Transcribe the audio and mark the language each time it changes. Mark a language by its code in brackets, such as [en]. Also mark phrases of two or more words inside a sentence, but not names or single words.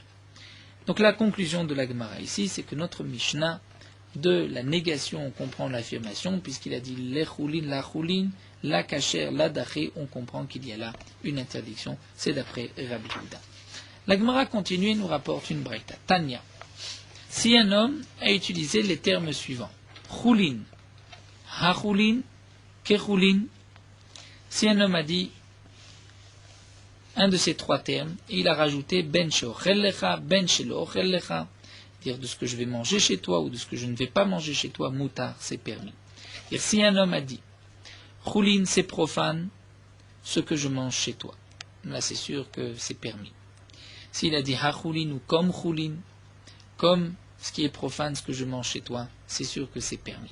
[fr] Donc la conclusion de la Gemara ici, c'est que notre Mishnah, de la négation, on comprend l'affirmation, puisqu'il a dit l'echulin, la choulin, la kacher, la daché, on comprend qu'il y a là une interdiction, c'est d'après Rabbi Yehuda. La Gemara continue et nous rapporte une braïta. Tanya. Si un homme a utilisé les termes suivants, [he] choulin, ha-choulin, ke-choulin, [fr] si un homme a dit un de ces trois termes, il a rajouté [he] ben she'ochel lecha, ben she'lo ochel lecha, [fr] dire de ce que je vais manger chez toi ou de ce que je ne vais pas manger chez toi, moutar, c'est permis. Dire si un homme a dit, choulin, c'est profane, ce que je mange chez toi, là c'est sûr que c'est permis. S'il a dit ha-choulin ou comme choulin, comme ce qui est profane, ce que je mange chez toi, c'est sûr que c'est permis.